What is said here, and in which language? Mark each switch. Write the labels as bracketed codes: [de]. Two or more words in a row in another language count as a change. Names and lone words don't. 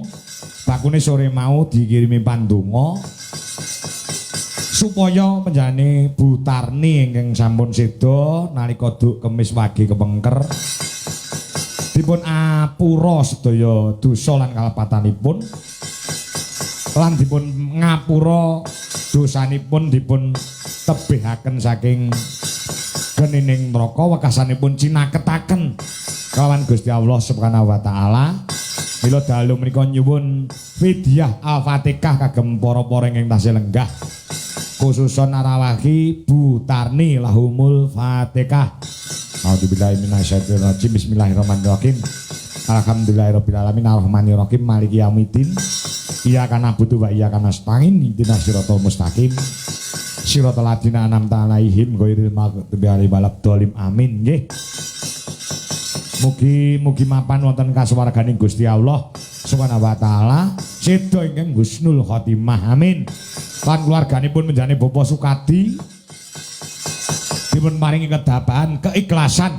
[jv] Bakune sore mau dikirimi pandonga supaya panjane Bu Tarni ingkang sampun sedo nalika duk Kemis pagi kepengker dipun apura sedaya dosa lan kalepatanipun lan dipun ngapura dosanipun dipun tebihaken saking genining neraka wekasanipun cinaketaken kelawan Gusti [ar] الله سبحانه وتعالى. [jv] Mila dalu menika nyuwun Fidyah Al-Fatihah kagem para-para ingkang tasih lenggah [ar] خصوصا أرواح [jv] Bu Tarni [ar] لهم الفاتحة. أعوذ بالله من الشيطان الرجيم. بسم الله الرحمن الرحيم. الحمد لله رب العالمين الرحمن الرحيم مالك يوم الدين. إياك نعبد وإياك نستعين. اهدنا الصراط المستقيم. صراط الذين أنعمت عليهم غير المغضوب عليهم ولا الضالين. [jv] Amin nggih. Mugi mapan wonten kasuwarganing Gusti [ar] الله سبحانه وتعالى. [jv] Sedo ingkang [ar] حسن الخاتمة. [jv] Amin. Lan keluarganipun menjane Bapak Sukadi dipun paringi kedabahan, keikhlasan.